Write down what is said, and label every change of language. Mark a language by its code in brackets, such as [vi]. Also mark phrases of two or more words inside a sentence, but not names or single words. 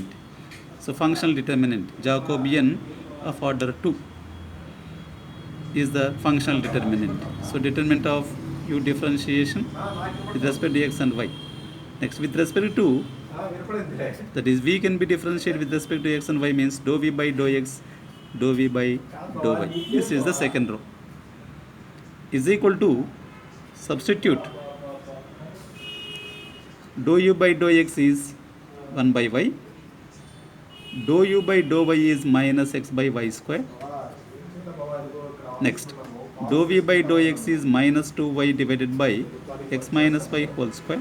[en] So functional determinant, Jacobian of order 2 is the functional determinant. So determinant of u differentiation with respect to x and y. Next, with respect to That is, v can be differentiated with respect to x and y means dou v by dou x, dou v by dou y. This is the second row. Is equal to, substitute, dou u by dou x is 1 by y, dou u by dou y is minus x by y square. Next, dou v by dou x is minus 2y divided by x minus y whole square.